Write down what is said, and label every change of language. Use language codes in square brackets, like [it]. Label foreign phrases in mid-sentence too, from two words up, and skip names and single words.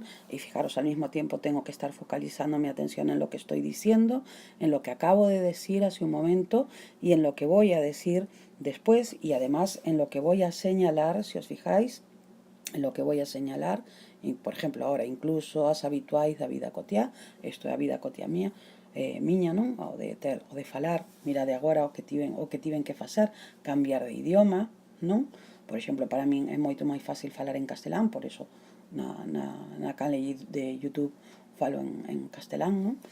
[es] Y fijaros, al mismo tiempo tengo que estar focalizando mi atención en lo que estoy diciendo, en lo que acabo de decir hace un momento y en lo que voy a decir después y además en lo que voy a señalar, si os fijáis, en lo que voy a señalar. Y, por ejemplo, ahora incluso [gl] as habituais da vida cotiá, isto é a vida cotiá miña, non? O de falar, mira, de agora o que tiven que facer, cambiar de idioma, non? Por exemplo, para min é moito máis fácil falar en castelán, por eso na canle de YouTube falo en castelán, non?